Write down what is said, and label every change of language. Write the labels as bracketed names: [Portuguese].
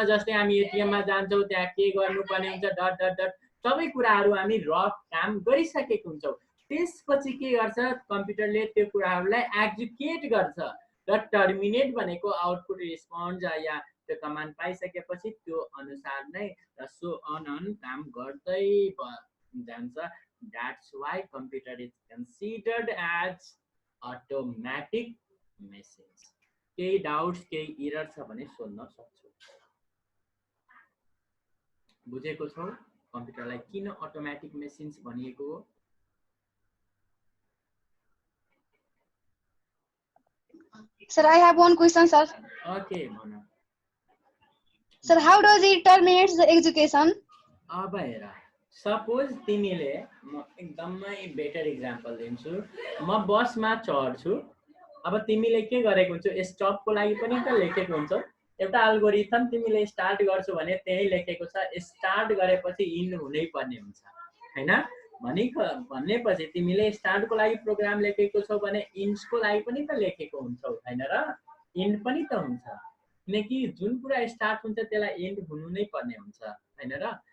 [Nepali] जस्तै हामी एटीएम मा जान्छौ त्यहाँ के गर्नुपर्ने हुन्छ डट डट डट सबै कुराहरु हामी रफ काम गरिसकेको हुन्छौ। त्यसपछि के गर्छ कम्प्युटरले त्यो कुराहरुलाई एक्जिक्युट गर्छ र टर्मिनेट भनेको आउटपुट रिस्पोन्स या त्यो कमान्ड पाइसकेपछि त्यो अनुसार नै सो अन काम गर्दै जान्छ। [English] That's why computer is considered as automatic machines. [Nepali] केही डाउट्स केही एरर छ भने सोध्न सक्छौ। बुझेको छौ कम्प्युटरलाई किन अटोमेटिक मेसिन्स भनिएको हो? [English] Sir, I have one question, sir. Okay, Mona. Sir, how does it terminate the execution? [Nepali] अब हेर सपोज तिमीले म एकदमै बेटर एक्जाम्पल दिन्छु। म बसमा चढ्छु। अब तिमीले के गरेको हुन्छ स्टपको लागि पनि त लेखेको हुन्छ। एउटा अल्गोरिथम तिमीले स्टार्ट गर्छौ भने त्यही लेखेको छ स्टार्ट गरेपछि इन्ड हुनै पर्ने हुन्छ हैन भनेपछि तिमीले स्टार्टको लागि प्रोग्राम लेखेको छौ भने इन्ड्सको लागि पनि त लेखेको हुन्छौ हैन र इन्ड पनि त हुन्छ किनकि जुन कुरा स्टार्ट हुन्छ त्यसलाई एन्ड हुनु नै पर्ने हुन्छ हैन र।